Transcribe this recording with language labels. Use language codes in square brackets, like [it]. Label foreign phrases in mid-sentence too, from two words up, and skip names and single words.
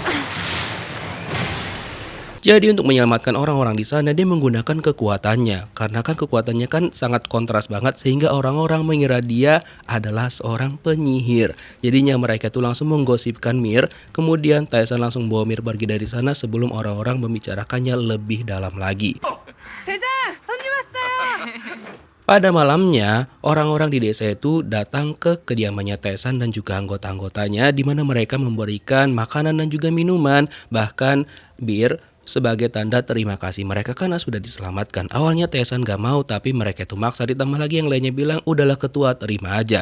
[id] Jadi untuk menyelamatkan orang-orang di sana, dia menggunakan kekuatannya. Karena kan kekuatannya kan sangat kontras banget, sehingga orang-orang mengira dia adalah seorang penyihir. Jadinya mereka tuh langsung menggosipkan Mir. Kemudian Taesan langsung bawa Mir pergi dari sana sebelum orang-orang membicarakannya lebih dalam lagi. [ko] 대장, 손님 왔어요. [id] Pada malamnya, orang-orang di desa itu datang ke kediamannya Taesan dan juga anggota-anggotanya, di mana mereka memberikan makanan dan juga minuman, bahkan bir, sebagai tanda terima kasih mereka karena sudah diselamatkan. Awalnya Taesan gak mau, tapi mereka itu maksa, ditambah lagi yang lainnya bilang, "Udahlah ketua, terima aja."